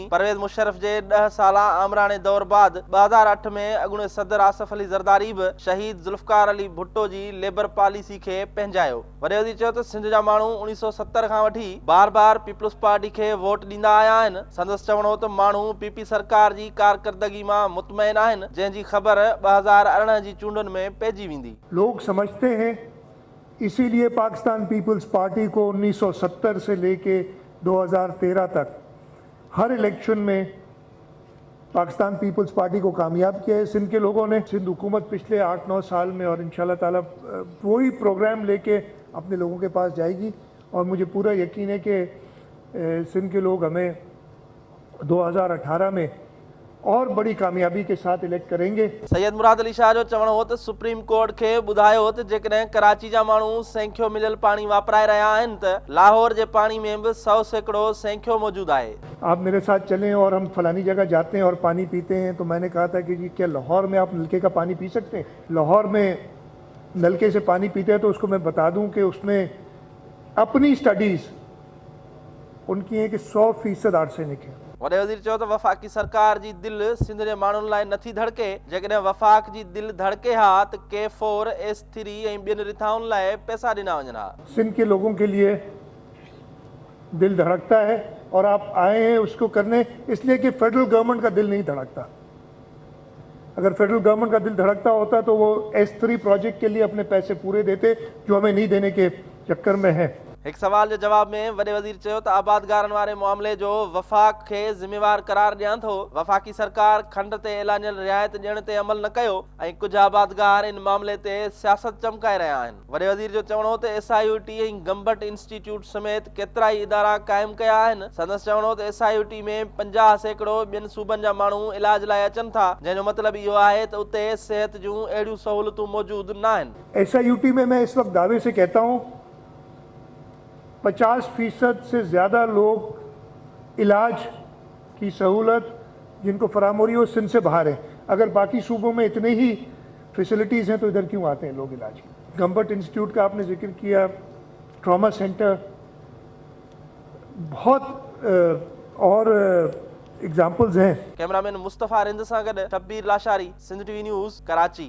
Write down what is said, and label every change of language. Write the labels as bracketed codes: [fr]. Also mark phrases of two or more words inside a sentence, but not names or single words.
[sd] परवेज़ मुशर्रफ जे 10 साला आमराणे दौर बाद 2008 में अॻूणे सदर आसिफ अली ज़रदारी बि शहीद ज़ुल्फ़कार अली भुट्टो जी [en] labour policy [sd] खे पंहिंजायो। वॾे वज़ीर चयो त सिंध जा माण्हू 1970 खां वठी बार बार पीपुल्स पार्टी खे वोट ॾींदा आया आहिनि। संदसि चवणो त माण्हू पीपी सरकार जी कारकर्दगी मां मुतमइन आहिनि, जंहिंजी ख़बर 2018 जी चूंडुनि में पेजी वेंदी। [ur] لوگ سمجھتے ہیں اسی لیے پاکستان پیپلز پارٹی کو 1970 سے لے کے 2013 تک ہر الیکشن میں پاکستان پیپلز پارٹی کو کامیاب کیا ہے سندھ کے لوگوں نے. سندھ حکومت پچھلے 8-9 سال میں اور [ar] إن شاء الله تعالى [ur] وہی پروگرام لے کے اپنے لوگوں کے پاس جائے گی اور مجھے پورا یقین ہے کہ سندھ کے لوگ ہمیں 2018 میں اور بڑی کامیابی کے ساتھ الیکٹ کریں گے. [sd] सैयद मुराद अली शाह जो चवणो हो त सुप्रीम कोर्ट खे ॿुधायो त जेकॾहिं कराची जा माण्हू सेंखियो मिलियल पाणी वापराए रहिया आहिनि त लाहौर जे पाणी में भी 100 सैकड़ो सेंखियो मौजूद है। [ur] آپ میرے ساتھ چلیں اور ہم فلانی جگہ جاتے ہیں اور پانی پیتے ہیں تو میں نے کہا تھا کہ جی کیا لاہور میں آپ نلکے کا پانی پی سکتے ہیں? لاہور میں نلکے سے پانی پیتے ہیں تو اس کو میں بتا دوں کہ اس میں اپنی اسٹڈیز ان کی ہے کہ 100% آرسینک ہے. [sd] वॾे वज़ीर चयो त वफ़ाक़ी सरकार जी दिलि सिंध जे माण्हुनि लाइ नथी धड़के। जेकॾहिं वफ़ाक़ जी दिलि धड़के हा त K4 S3 ऐं ॿियनि रिथाउनि लाइ पैसा ॾिना वञनि हा। [ur] سندھ کے لوگوں کے لیے دل دھڑکتا ہے اور آپ آئے ہیں اس کو کرنے، اس لیے کہ [en] federal government [ur] کا دل نہیں دھڑکتا. اگر [en] federal government [ur] کا دل دھڑکتا ہوتا تو وہ S3 پروجیکٹ کے لیے اپنے پیسے پورے دیتے، جو ہمیں نہیں دینے کے چکر میں ہے. [sd] एक सवाल के जवाब में वॾे वज़ीर चयो त आबादगारनि वारे मामले जो वफ़ाक़ खे ज़िम्मेवार करार ॾियां थो। वफ़ाक़ी सरकार खंड ते ऐलानियल रियायत ॾियण ते अमल न कयो ऐं कुझु आबादगार इन मामले ते सियासत चमकाए रहिया आहिनि। वॾे वज़ीर जो चवणो त SIUT ऐं गम्बट इंस्टीट्यूट समेत केतिरा ई इदारा क़ाइमु कया आहिनि। संदसि चवणो त SIUT में 50 सैकड़ो ॿियनि सूबनि जा माण्हू इलाज लाइ अचनि था, जंहिंजो मतिलबु इहो आहे त उते सिहत जूं अहिड़ियूं सहूलियतूं मौजूद न आहिनि। [ur] SIUT میں میں اس وقت دعوے سے کہتا ہوں 50% سے زیادہ لوگ علاج کی سہولت جن کو فراہم ہو رہی ہے وہ سندھ سے باہر ہے. اگر باقی صوبوں میں اتنی ہی فیسلٹیز ہیں تو ادھر کیوں آتے ہیں لوگ علاج کی? گمبٹ انسٹیٹیوٹ کا آپ نے ذکر کیا, [en] trauma centre, [ur] بہت اور ایگزامپلز ہیں. [sd] कैमरामैन मुस्तफ़ा रिंद सां गॾु शब्बीर लाशारी, सिंध TV न्यूज़, कराची।